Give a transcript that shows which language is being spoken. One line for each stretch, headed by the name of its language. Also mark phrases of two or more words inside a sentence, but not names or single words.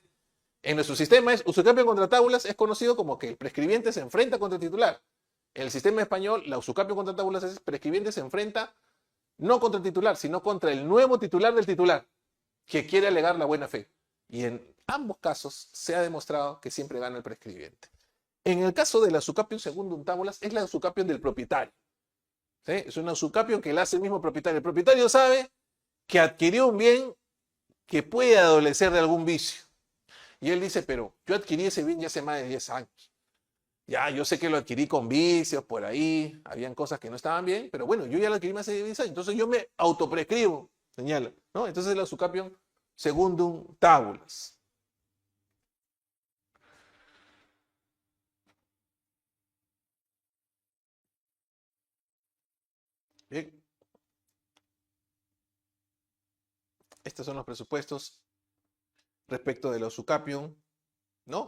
Spanish: En nuestro sistema usucapión
Latin: contra tábulas
Spanish: es conocido como que el prescribiente se enfrenta contra el titular. En el sistema español, la usucapión
Latin: contra tábulas
Spanish: es el prescribiente se enfrenta no contra el titular, sino contra el nuevo titular del titular, que quiere alegar la buena fe. Y en ambos casos se ha demostrado que siempre gana el prescribiente. En el caso de la usucapión
Latin: secundum tábulas,
Spanish: es la usucapión del propietario. ¿Sí? Es una usucapión que la hace el mismo propietario. El propietario sabe que adquirió un bien que puede adolecer de algún vicio. Y él dice, pero yo adquirí ese bien ya hace más de 10 años. Ya, yo sé que lo adquirí con vicios, por ahí, habían cosas que no estaban bien, pero bueno, yo ya lo adquirí más de 10 años, entonces yo me autoprescribo, señala, ¿no? Entonces la usucapión
Latin: secundum tábulas.
Spanish: Bien. Estos son los presupuestos respecto de la usucapión, ¿no?